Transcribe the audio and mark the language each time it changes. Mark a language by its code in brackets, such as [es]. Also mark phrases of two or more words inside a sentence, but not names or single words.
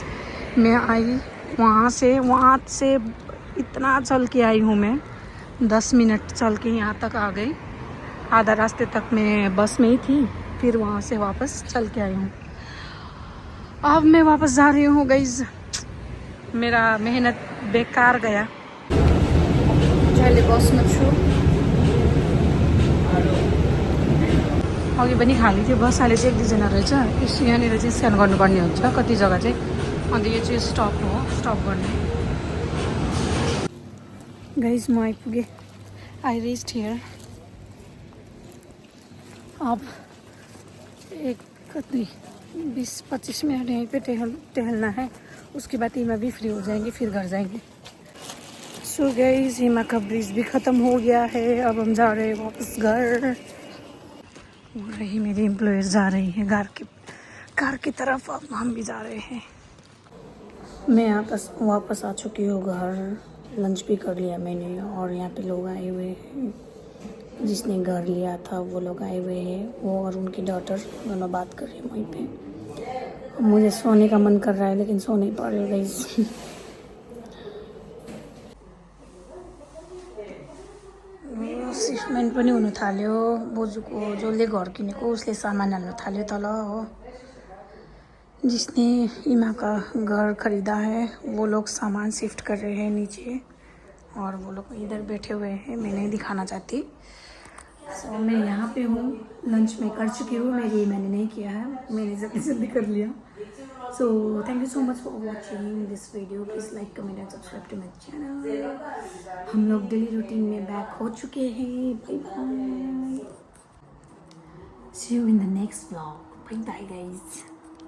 [hi] मैं आई वहाँ से इतना चल के आई हूँ मैं, 10 मिनट चल के यहाँ तक आ गई। आधा रास्ते तक मैं बस में ही थी, फिर वहाँ से वापस चल के आई हूँ। अब मैं वापस जा रही हूँ गाइस, मेरा मेहनत बेकार गया। [ne] अहिले बसमा छु, अघि पनि खाली थियो बस, अहिले चाहिँ 1-2 जना रहेछ। यहाँनिर चाहिँ स्क्यान गर्नुपर्ने हुन्छ कति जग्गा चाहिँ, अन्त यो चाहिँ स्टप हो, स्टप गर्ने। गाइस म आइपुगेँ, [en] I reached here. [hi] अब 20-25 मिनट यहीं पे टहलना है, उसके बाद हिमा भी फ्री हो जाएंगे, फिर घर जाएंगे। [en] So guys [hi] हिमा का ब्रिज भी ख़त्म हो गया है, अब हम जा रहे हैं वापस घर। रही मेरी एम्प्लॉयर जा रही है घर की तरफ, अब हम भी जा रहे हैं। मैं यहाँ पर वापस आ चुकी हूँ घर, लंच भी कर लिया मैंने, और यहाँ पे लोग आए हुए हैं, जिसने घर लिया था वो लोग आए हुए हैं, वो और उनकी डॉटर दोनों बात कर रहे हैं वहीं पे। मुझे सोने का मन कर रहा है लेकिन सो नहीं पा रही हूँ गाइस। [ne] सिफ्टमेन्ट पनि हुनु थाल्यो, बोजूको जसले घर किनेको उसले सामान हाल्नु थाल्यो तल हो। [hi] जिसने इमा का घर खरीदा है वो लोग सामान शिफ्ट कर रहे हैं नीचे, और वो लोग इधर बैठे हुए हैं, मैं नहीं दिखाना चाहती। सो मैं यहाँ पे हूँ, लंच में कर चुकी हूँ, मैंने नहीं किया है, मैंने जल्दी कर लिया। [en] So thank you so much for watching this video, please like comment and subscribe to my channel. [hi] हम लोग [en] daily routine [hi] में बैक हो चुके हैं। [en] Bye bye, see you in the next vlog. Bye bye guys.